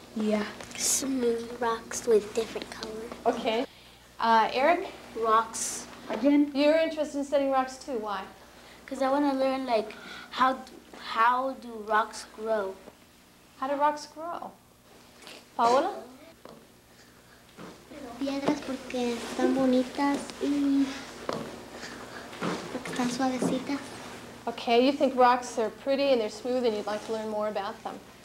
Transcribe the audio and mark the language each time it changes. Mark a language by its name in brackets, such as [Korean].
[English] Yeah. Smooth rocks with different colors. Okay. Eric? Rocks. Again? You're interested in studying rocks too. Why? Because I want to learn how do rocks grow. How do rocks grow? Paola? [Spanish] Piedras porque están bonitas y porque están suavecitas. [English] Okay, you think rocks are pretty and they're smooth and you'd like to learn more about them.